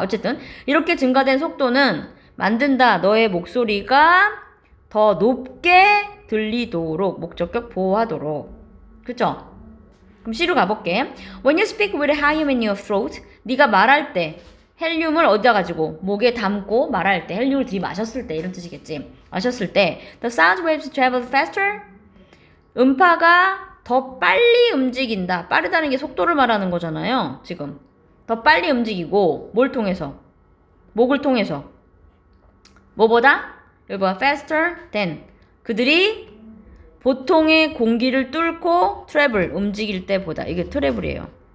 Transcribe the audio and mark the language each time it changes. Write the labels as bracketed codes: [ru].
[ko] 어쨌든 이렇게 증가된 속도는 만든다. 너의 목소리가 더 높게 들리도록 목적격 보호하도록. 그쵸? 그럼 C로 가볼게. [en] When you speak with helium in your throat, [ko] 네가 말할 때 헬륨을 어디다 가지고 목에 담고 말할 때 헬륨을 들이마셨을 때 이런 뜻이겠지. 마셨을 때 [en] the sound waves travel faster. [ko] 음파가 더 빨리 움직인다. 빠르다는 게 속도를 말하는 거잖아요. 지금 더 빨리 움직이고 뭘 통해서? 목을 통해서. 뭐보다? 여기 봐. [en] faster than. [ko] 그들이 보통의 공기를 뚫고 travel 움직일 때보다. 이게 travel이에요.